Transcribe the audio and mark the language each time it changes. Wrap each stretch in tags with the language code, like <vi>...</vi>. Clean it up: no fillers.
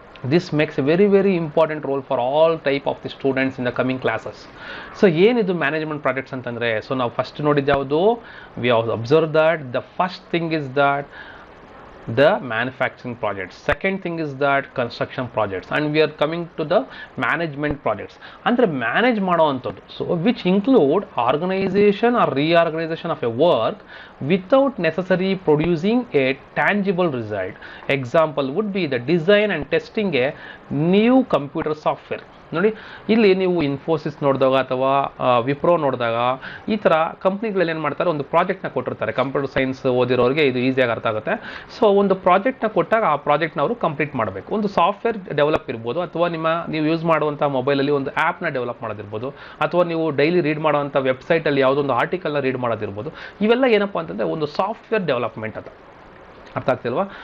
<en>This makes a very very important role for all type of the students in the coming classes.</en> <kn>So ಏನಿದು management projects ಅಂತಂದರೆ, so ನಾವು first ನೋಡಿದ್ದು ಯಾವುದು?</kn> <en>We have observe that the first thing is that the manufacturing projects. Second thing is that construction projects, and we are coming to the management projects.</en> <kn>ಅಂದ್ರೆ manage ಮಾಡುವಂಥದ್ದು.</kn> <en>So which include organisation or reorganisation of a work without necessarily producing a tangible result. Example would be the design and testing a new computer software.</en> <kn>ನೋಡಿ, ಇಲ್ಲಿ ನೀವು ಇನ್ಫೋಸಿಸ್ ನೋಡಿದಾಗ ಅಥವಾ ವಿಪ್ರೋ ನೋಡಿದಾಗ ಈ ಥರ ಕಂಪ್ನಿಗಳಲ್ಲಿ ಏನು ಮಾಡ್ತಾರೆ, ಒಂದು ಪ್ರಾಜೆಕ್ಟ್ನ ಕೊಟ್ಟಿರ್ತಾರೆ. ಕಂಪ್ಯೂಟರ್ ಸೈನ್ಸ್ ಓದಿರೋರಿಗೆ ಇದು ಈಸಿಯಾಗಿ ಅರ್ಥ ಆಗುತ್ತೆ. ಸೊ ಒಂದು ಪ್ರಾಜೆಕ್ಟ್ನ ಕೊಟ್ಟಾಗ ಆ ಪ್ರಾಜೆಕ್ಟ್ನ ಅವರು ಕಂಪ್ಲೀಟ್ ಮಾಡಬೇಕು. ಒಂದು ಸಾಫ್ಟ್ವೇರ್ ಡೆವಲಪ್ ಇರ್ಬೋದು, ಅಥವಾ ನೀವು ಯೂಸ್ ಮಾಡುವಂಥ ಮೊಬೈಲಲ್ಲಿ ಒಂದು ಆ್ಯಪ್ನ ಡೆವಲಪ್ ಮಾಡೋದಿರ್ಬೋದು, ಅಥವಾ ನೀವು ಡೈಲಿ ರೀಡ್ ಮಾಡುವಂಥ ವೆಬ್ಸೈಟಲ್ಲಿ ಯಾವುದೊಂದು ಆರ್ಟಿಕಲ್ನ ರೀಡ್ ಮಾಡೋದಿರ್ಬೋದು. ಇವೆಲ್ಲ ಏನಪ್ಪ ಅಂತಂದರೆ ಒಂದು ಸಾಫ್ಟ್ವೇರ್ ಡೆವಲಪ್ಮೆಂಟ್ ಅಂತ. ಅರ್ಥ ಆಗ್ತಿಲ್ವಾ?</kn>